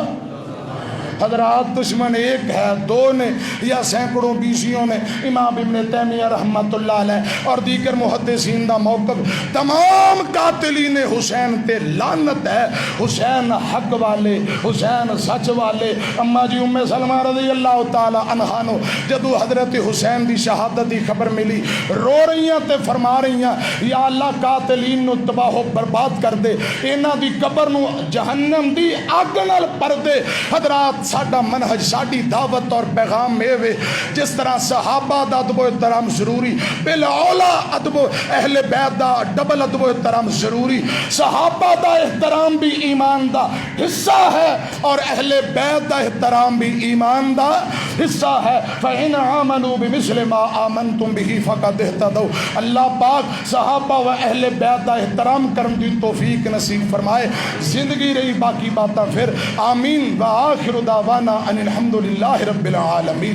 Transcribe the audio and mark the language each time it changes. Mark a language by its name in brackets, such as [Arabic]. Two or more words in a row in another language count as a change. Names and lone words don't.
[Punjabi] حضرات دشمن ایک ہے، دو نے یا سینکڑوں بیسیوں نے، امام ابن تیمیہ [Arabic] رحمت اللہ علیہ [Punjabi] اور دیگر محدثین دا موقف، تمام قاتلین حسین تے لعنت ہے۔ حسین حق والے، حسین سچ والے۔ اما جی ام سلمہ [Arabic] رضی اللہ تعالی عنہا [Punjabi] نو جدو حضرت حسین دی شہادت دی خبر ملی، رو رہی ہیں تے فرما رہی ہیں یا اللہ قاتلین نو تباہ و برباد کر دے، انہاں دی قبر نو جہنم دی اگ نال بھر دے۔ حضرات ساڈا منہج، ساڈی دعوت اور پیغام میں جس طرح صحابہ دا ادب و احترام ضروری، بالاولا ادب اہل بیت دا ڈبل ادب و احترام ضروری۔ صحابہ دا احترام بھی ایمان دا حصہ ہے اور اہل بیت دا احترام بھی ایمان دا حصہ ہے۔ [Arabic] فَإِنْ آمَنُوا بِمِثْلِ مَا آمَنْتُمْ بِهِ فَقَدْ اهْتَدَوْا۔ [Punjabi] اللہ پاک صحابہ و اہل بیت دا احترام کرن دی توفیق نصیب فرمائے۔ زندگی رہی باقی باتاں پھر آمین۔ [Arabic] وآخر دعوانا ان الحمد للہ رب العالمین۔